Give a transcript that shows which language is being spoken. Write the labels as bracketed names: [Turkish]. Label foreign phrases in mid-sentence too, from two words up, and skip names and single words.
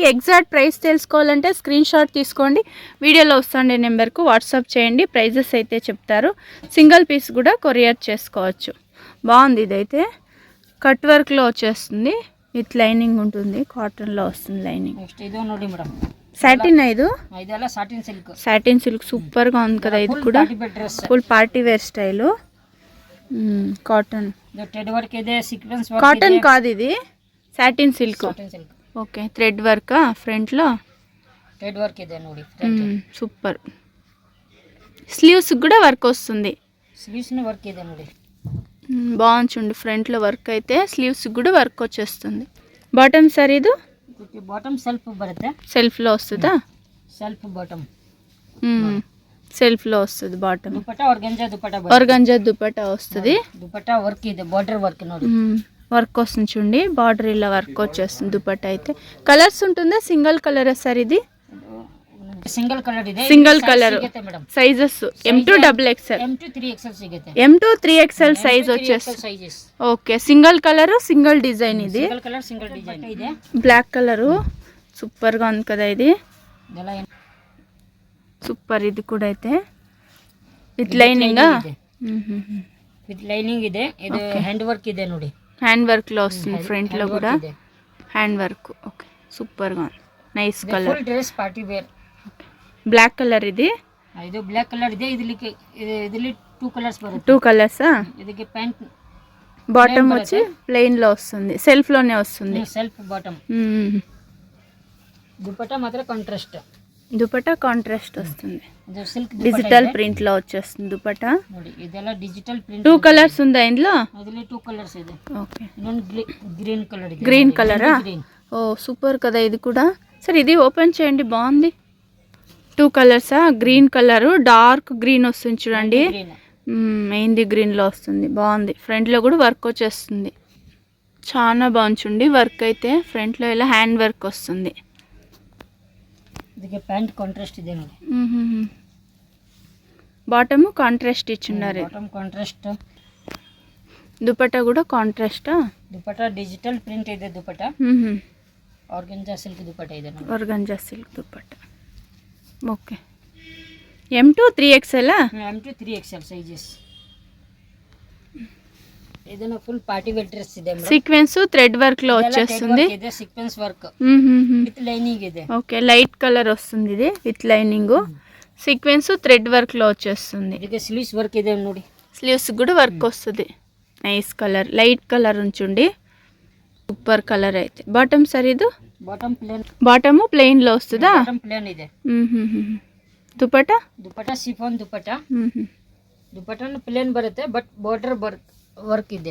[English] exact price [Telugu] తెలుసుకోవాలంటే [English] screen shot [Telugu] తీసుకోండి. వీడియోలో వస్తుండే నెంబర్కు వాట్సాప్ చేయండి. ప్రైజెస్ అయితే చెప్తారు. [English] single piece [Telugu] కూడా కొరియర్ చేసుకోవచ్చు. బాగుంది ఇదైతే. [English] cut work [Telugu] లో వచ్చేస్తుంది. [English] with lining [Telugu] ఉంటుంది. కాటన్ లో వస్తుంది లైనింగ్. నెక్స్ట్ ఇది [Kannada] ನೋಡಿ ಮೇಡಂ. [Telugu] సాటిన్ ఇది. [Kannada] ಇದೆಲ್ಲ [English] satin silk. satin silk [Telugu] సూపర్ గా ఉంది కదా ఇది కూడా. [English] full party wear style. [Telugu] కాటన్. [English] thread work ಇದೆ. sequence work. [Telugu] కాటన్ కాదు ఇది. [English] satin silk. satin silk. okay thread work front లో. thread work [Kannada] ಇದೆ ನೋಡಿ. [Telugu] సూపర్. స్లీవ్స్ కూడా వర్క్ వస్తుంది. స్లీవ్స్ ని వర్క్ [Kannada] ಇದೆ ನೋಡಿ. [Telugu] బాగుంది చూడండి. ఫ్రంట్ లో వర్క్ అయితే స్లీవ్స్ కూడా వర్క్ వచ్చేస్తుంది. [English] bottom sir [Telugu] ఇది [English] bottom self [Kannada] బರುತ್ತೆ. [Telugu] సెల్ఫ్ లో వస్తుందా? [English] self bottom. [Telugu] సెల్ఫ్ లో వస్తుంది బాటమ్. దుపట్టా ఆర్గంజా దుపట్టా. ఆర్గంజా దుపట్టా వస్తుంది. [Kannada] దుపట్టా వర్క్ ಇದೆ. [English] border work [Kannada] ನೋಡಿ. [Telugu] వర్క్ వస్తుంది చూడండి. బార్డర్ ఇలా వర్క్ వచ్చేస్తుంది దుపట్టా అయితే. కలర్స్ ఉంటుందా? [English] single colour sir [Telugu] ఇది? [English] single colour [Kannada] ಇದೆ, [English] single colour [Kannada] ಸಿಗುತ್ತೆ ಮೇಡಮ್. [English] ಸೈಜಸ್ M2 XXL, [Kannada] M2 3XL ಸಿಗುತ್ತೆ. [Telugu] M2 3XL ಸೈಜ್ వచ్చేస్తుంది. సైజెస్ [English] okay, single colour single design ఇది, single colour single design ಇದೆ. black colour [Telugu] సూపర్ గా ఉంది కదా ఇది, [Kannada] ಇದೆಲ್ಲ [Telugu] సూపర్. ఇది కూడా అయితే [English] with lining, with lining [Kannada] ಇದೆ. ಇದು [English] hand work [Kannada] ಇದೆ ನೋಡಿ, [English] hand work [Telugu] లో వస్తుంది. ఫ్రంట్ లో కూడా [English] hand work. [Telugu] ఓకే, సూపర్ గా ఉంది. [English] nice colour. full dress party wear. black colour [Telugu] ఇది, [Kannada] ಇದು [English] black colour [Kannada] ಇದೆ. ಇದರಲ್ಲಿ 2 ಕಲರ್ಸ್ ಬರುತ್ತೆ. [Telugu] 2 కలర్స్. [Kannada] ಇದಕ್ಕೆ ಪ್ಯಾಂಟ್ [Telugu] బాటమ్ వచ్చి ప్లెయిన్ లో వస్తుంది, సెల్ఫ్ లోనే వస్తుంది. [English] self bottom. [Telugu] దుపట్టా మాత్రం కాంట్రాస్ట్, దుపట్టా కాంట్రాస్ట్ వస్తుంది. [Kannada] ಇದು ಸಿಲ್ಕ್ [English] digital print [Telugu] లో వచ్చేస్తుంది దుపట్టా. [Kannada] ನೋಡಿ, ಇದೆಲ್ಲ [English] digital print. [Telugu] 2 కలర్స్ ఉందా ఇందులో? [Kannada] ಅದರಲ್ಲಿ 2 ಕಲರ್ಸ್ ಇದೆ. [Telugu] ఓకే, [Kannada] ಇನ್ನೊಂದು [English] green colour [Kannada] ಇದೆ. [Telugu] గ్రీన్ కలరా? గ్రీన్. ఓ సూపర్ కదా ఇది కూడా. సరే ఇది ఓపెన్ చేయండి, బాగుంది. 2 కలర్సా? [English] green colour, dark green [Telugu] వస్తుంది చూడండి, గ్రీన్. మెహందీ గ్రీన్ లో వస్తుంది, బాగుంది. ఫ్రంట్ లో కూడా వర్క్ వచ్చేస్తుంది, చాలా బాగుంది చూడండి. వర్క్ అయితే ఫ్రంట్ లో ఇలా [English] hand work [Telugu] వస్తుంది. [Kannada] ಇದಕ್ಕೆ ಪ್ಯಾಂಟ್ ಕಾಂಟ್ರಾಸ್ಟ್ ಇದೆ ನೋಡಿ. [English] bottom contrast [Telugu] ఇచ్చున్నారు. [English] bottom contrast. [Telugu] దుపట్టా కూడా కాంట్రాస్టా? [Kannada] ದುಪಟ್ಟಾ [English] digital print [Kannada] ಇದೆ. ದುಪಟ್ಟಾ [English] organza silk [Kannada] ದುಪಟ್ಟಾ ಇದೆ ನೋಡಿ. [English] organza silk దుపట్టా. ఓకే, M2 3XL. M2 3XL సైజెస్. [Kannada] ಇದನ್ನ [English] full party wear dress [Kannada] ಇದೆ ಮೇಡಂ. [English] sequence thread work [Telugu] లో వచ్చేస్తుంది. [English] ಇದೆ sequence work with lining ಇದೆ. okay, light colour [Telugu] వస్తుంది ఇది [English] with lining. sequence thread work [Telugu] లో వచ్చేస్తుంది. [Kannada] ಇದಕ್ಕೆ [English] sleeves work [Kannada] ಇದೆ ನೋಡಿ. [Telugu] స్లీవ్స్ కూడా వర్క్ వస్తుంది. [English] nice colour, light colour [Telugu] ఉంచుండి, [English] super colour [Telugu] అయితే. [English] bottom sir [Telugu] ఇది? [English] bottom plain. bottom plain [Telugu] లో వస్తుందా? [English] bottom plain [Kannada] ಇದೆ. [Telugu] దుపట్టా? [Kannada] ದುಪಟ್ಟಾ ಶಿಫಾನ್ ದುಪಟ್ಟಾ. ದುಪಟ್ಟಾನು ಪ್ಲೇನ್ ಬರುತ್ತೆ, [English] but border work [Kannada] ಇದೆ.